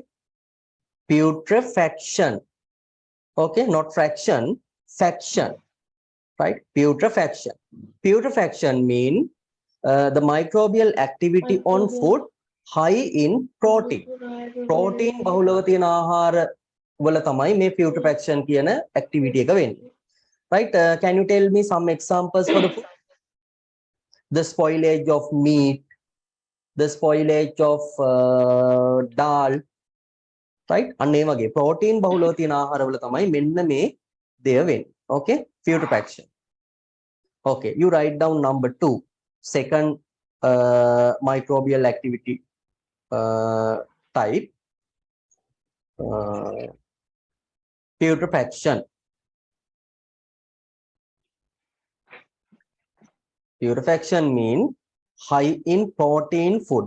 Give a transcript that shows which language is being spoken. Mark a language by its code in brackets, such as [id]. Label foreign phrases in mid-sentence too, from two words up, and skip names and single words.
[en] Putrefaction. Okay, not fraction, faction. Right? Putrefaction. Putrefaction mean the microbial activity on food high in protein. [si] Protein බහුලව තියෙන ආහාර වල තමයි මේ putrefaction කියන activity එක වෙන්නේ. [en] Right? Can you tell me some examples for the food? The spoilage of meat, the spoilage of dal, right? [si] අන්න ඒ වගේ protein බහුලව තියෙන ආහාරවල තමයි මෙන්න මේ දෙය වෙන්නේ. [en] Okay? Putrefaction. Okay, you write down number 2. Second microbial activity type, putrefaction. Putrefaction mean high in protein food.